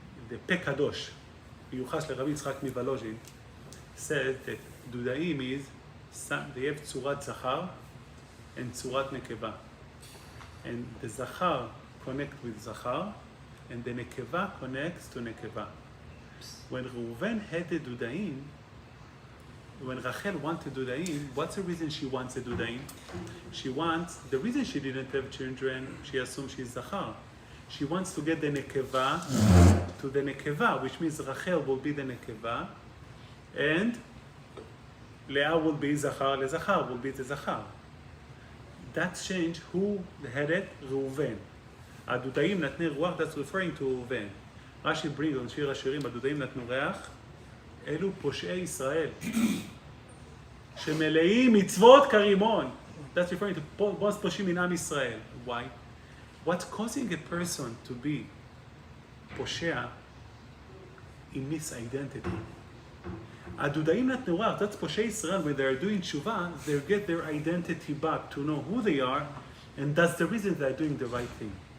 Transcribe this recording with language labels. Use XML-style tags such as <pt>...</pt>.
<en>The</en> <he>פה קדוש, מיוחס לרבי יצחק מוולוז'ין,</he> <en>says that דודאים is, they have</en> <he>צורת זכר</he> <en>and</en> <he>צורת נקבה.</he> <en>And the זכר connect with זכר, and the nekeva connects to nekeva. When Reuven had the dudaim, when Rachel wanted dudaim, what's the reason she wants a dudaim? The reason she didn't have children, she assumed she's zachar. She wants to get the nekeva to the nekeva, which means Rachel will be the nekeva, and Leah will be zachar, lezachar will be the zachar. That changed. Who had it? Reuven.</en> <he>הדודאים נתני רוח,</he> <en>that's referring to</en> <he>ראובן. רש"י</he> <en>brings on</en> <he>שיר השירים, הדודאים נתנו ריח, אלו פושעי ישראל, שמלאים מצוות כרימון.</he> <en>That's referring to most פושעים מן עם ישראל. Why? What's causing a person to be פושע? He miss identity.</en> <he>הדודאים נתנו ריח,</he> <en>that's</en> <he>פושעי ישראל,</he> <en>when they're doing תשובה, they get their identity back to know who they are, and that's the reason they're doing the right thing.</en>